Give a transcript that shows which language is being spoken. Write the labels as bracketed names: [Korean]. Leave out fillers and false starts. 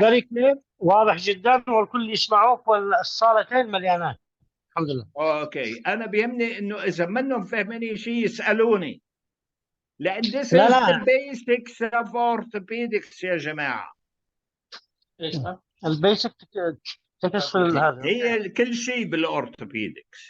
[English] very clear, [Arabic] واضح جدا والكل يسمعوك والصالتين مليانات. الحمد لله. اوكي، انا بيهمني انه اذا منهم فاهمين شيء يسالوني، لان [English] this [Arabic] لا [English] is the [Arabic] لا [English] basics of orthopedics يا جماعه. [Arabic] البيسك تكس هذا هي كل شيء بالاورثوبيدكس،